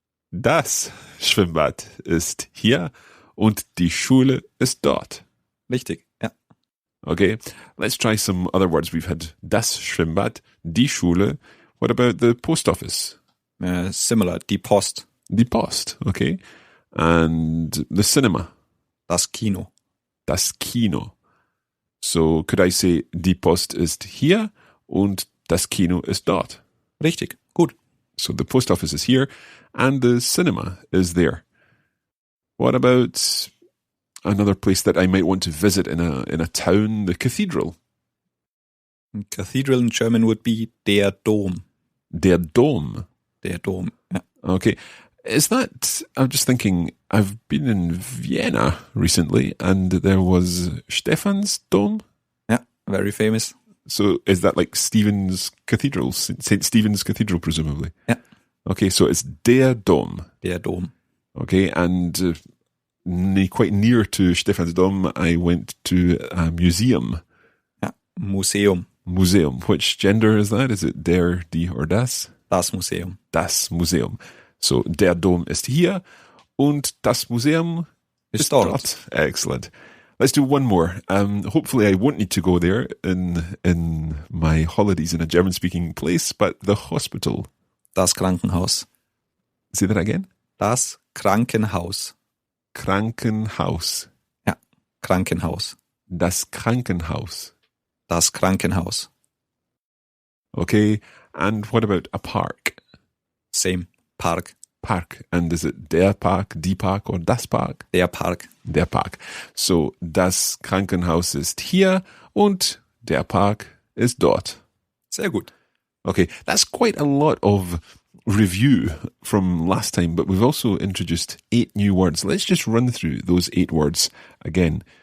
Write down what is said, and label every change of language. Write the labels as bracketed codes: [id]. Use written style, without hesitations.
[de] Das Schwimmbad ist hier und die Schule ist dort. Richtig, ja. [en] Okay, let's try some other words. We've had das Schwimmbad, die Schule. What about the post office? [de] Similar, die Post. [en] Die Post, okay. And the cinema? [de] Das Kino. Das Kino. [en] So could I say, [de] die Post ist hier und das Kino ist dort? Richtig, gut. [en] So the post office is here and the cinema is there. What about another place that I might want to visit in a town, the cathedral? Cathedral in German would be der Dom. [de] Der Dom. Der Dom, ja. [en] Okay. Is that, I'm just thinking, I've been in Vienna recently, and there was Stephansdom. Yeah, very famous. So is that like Stephen's Cathedral, St. Stephen's Cathedral, presumably? Yeah. Okay, so it's der Dom. [de] Der Dom. [en] Okay, and quite near to Stephansdom, I went to a museum. [de] Ja, Museum. [en] Museum. Which gender is that? Is it der, die, or das? [de] Das Museum. Das Museum. So, der Dom ist hier und das Museum ist dort. [en] Excellent. Let's do one more. Hopefully I won't need to go there in my holidays in a German-speaking place, but the hospital. [de] Das Krankenhaus. [en] Say that again? [de] Das Krankenhaus. Krankenhaus. Ja, Krankenhaus. Das Krankenhaus. Das Krankenhaus. [en] Okay, and what about a park? Same. Park. Park. And is it der Park, die Park or das Park? [de] Der Park. Der Park. So, das Krankenhaus ist hier und der Park ist dort. Sehr gut. [en] Okay, that's quite a lot of review from last time, but we've also introduced 8 new words. Let's just run through those 8 words again.